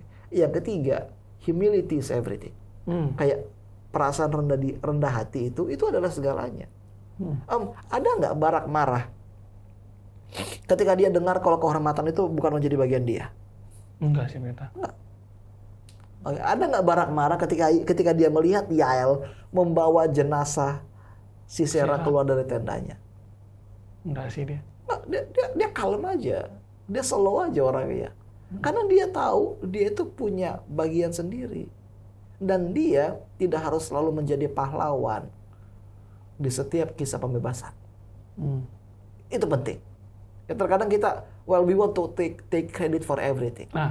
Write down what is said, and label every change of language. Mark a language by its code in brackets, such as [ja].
[id] Yang ketiga [en] humility is everything. [id] Kayak perasaan rendah hati itu adalah segalanya. Ada nggak Barak marah ketika dia dengar kalau kehormatan itu bukan menjadi bagian dia? Enggak sih, Pendeta. Oke, ada nggak Barak marah ketika dia melihat Yael membawa jenazah Sisera keluar dari tendanya? Enggak sih dia. Nah, dia kalem aja, dia slow aja orangnya. Karena dia tahu dia itu punya bagian sendiri. Dan dia tidak harus selalu menjadi pahlawan di setiap kisah pembebasan. Itu penting. Ya, terkadang kita, [en] we want to take credit for everything.